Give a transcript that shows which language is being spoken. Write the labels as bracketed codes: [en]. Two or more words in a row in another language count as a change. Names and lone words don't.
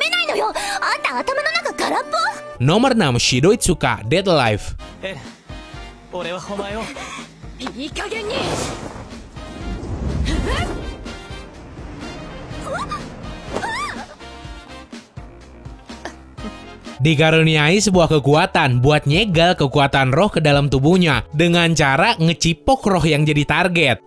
[ja] のよ。あんた頭の中空っぽ。 [id] Nomor 6, Shido Itsuka, Dead Alive. [ja] 俺はお前をいい加減に。 [id] Dikaruniai sebuah kekuatan buat nyegal kekuatan roh ke dalam tubuhnya dengan cara ngecipok roh yang jadi target.